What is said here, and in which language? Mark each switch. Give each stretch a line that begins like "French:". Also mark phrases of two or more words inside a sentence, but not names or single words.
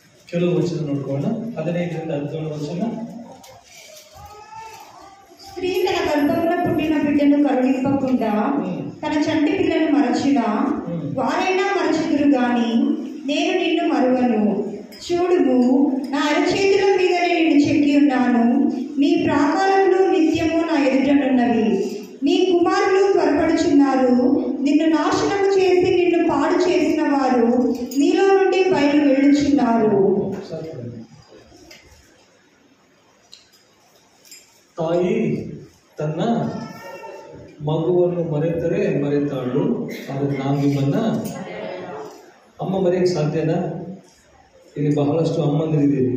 Kannada: ಕೆಲವು ವಚನ ನೋಡ್ಕೊಳ್ಳೋಣ. 15ರಿಂದ 17 ವಚನ.
Telugu: స్త్రీ తన గర్భంలో పుట్టిన బిడ్డను కరుణింపకుండా తన చంటి పిల్లను మరచిన వారైనా మరచుదురు గాని నేను నిన్ను మరువను. చూడుము, నా అరచేతుల మీదనే నిన్ను చెక్కి ఉన్నాను. నీ ప్రాకారములు నిత్యము నా ఎదుటనున్నవి. నీ కుమారులు త్వరపడుచున్నారు. నిన్ను నాశనము చేసి నిన్ను పాడు చేసిన వారు నీలో నుండి బయలు వెళ్ళుచున్నారు.
Kannada: ತಾಯಿ ತನ್ನ ಮಗುವನ್ನು ಮರೆತರೆ ಮರೆತಾಳು, ಆದರೆ ನಾವು ನಿಮ್ಮನ್ನ ಅಮ್ಮ ಮರೆಯಕ್ಕೆ ಸಾಧ್ಯನಾ? ಇಲ್ಲಿ ಬಹಳಷ್ಟು ಅಮ್ಮಂದಿರಿದ್ದೀವಿ.